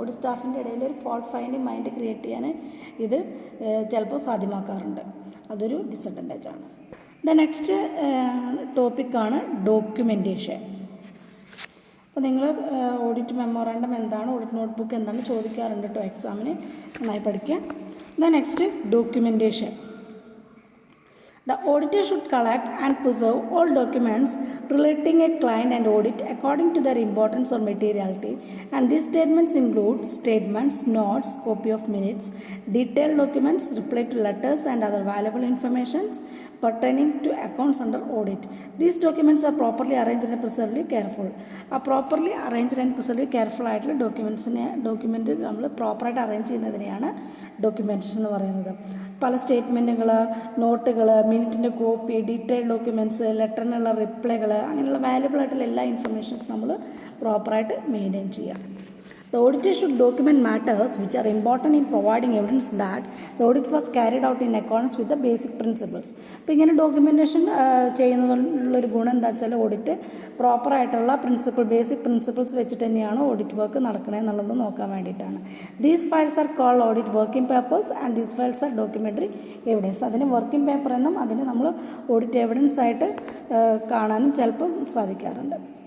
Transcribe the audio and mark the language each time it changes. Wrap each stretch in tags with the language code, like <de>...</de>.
<ml>Audit സ്റ്റാഫിൻ്റെ ഇടയിൽ ഒരു fault finding mind create ചെയ്യാൻ ഇത് ചിലപ്പോൾ സാധ്യമാക്കാറുണ്ട്. അതൊരു ഡിസഡ്വാൻറ്റേജ് ആണ്. ദ നെക്സ്റ്റ് ടോപ്പിക്കാണ് ഡോക്യുമെൻറ്റേഷൻ. അപ്പോൾ നിങ്ങൾ ഓഡിറ്റ് മെമ്മോറാണ്ടം എന്താണ്, ഓഡിറ്റ് നോട്ട്ബുക്ക് എന്താണ് ചോദിക്കാറുണ്ട് കേട്ടോ എക്സാമിന്. നന്നായി പഠിക്കുക. The next documentation.</ml> <en>The auditor should collect and preserve all documents relating a client and audit according to their importance or materiality, and these statements include statements, notes, copy of minutes, detailed documents, reply to letters and other valuable information pertaining to accounts under audit. These documents are properly arranged and preserved careful. properly arranged and preserved careful</en> <ml>ആയിട്ടുള്ള document നമ്മൾ പ്രോപ്പറായിട്ട് arrange ചെയ്യുന്നതിനെയാണ് documentation എന്ന് പറയുന്നത്. പല സ്റ്റേറ്റ്മെൻറ്റുകൾ, നോട്ടുകൾ, മിനിറ്റിൻ്റെ copy, detailed documents, ലെറ്ററിനുള്ള റിപ്ലൈകൾ, അങ്ങനെയുള്ള valuable ആയിട്ടുള്ള എല്ലാ ഇൻഫർമേഷൻസ് നമ്മൾ പ്രോപ്പറായിട്ട് മെയിൻറ്റെയിൻ ചെയ്യാം.</ml> <en>The auditor should document matters which are important in providing evidence that the audit was carried out in accordance with the basic principles.</en> <ml>അപ്പോൾ ഇങ്ങനെ ഡോക്യുമെൻറ്റേഷൻ ചെയ്യുന്നതിനുള്ളൊരു ഗുണം എന്താ വെച്ചാൽ ഓഡിറ്റ് പ്രോപ്പറായിട്ടുള്ള ബേസിക് പ്രിൻസിപ്പിൾസ് വെച്ചിട്ട് തന്നെയാണ് ഓഡിറ്റ് വർക്ക് നടക്കണേ എന്നുള്ളത് നോക്കാൻ വേണ്ടിയിട്ടാണ്.</ml> <en>These files are called audit working papers and these files are documentary evidence.</en> <ml>അതിന് വർക്കിംഗ് പേപ്പർ എന്നും അതിന് നമ്മൾ ഓഡിറ്റ് എവിഡൻസ് ആയിട്ട് കാണാനും ചിലപ്പോൾ സാധിക്കാറുണ്ട്.</ml>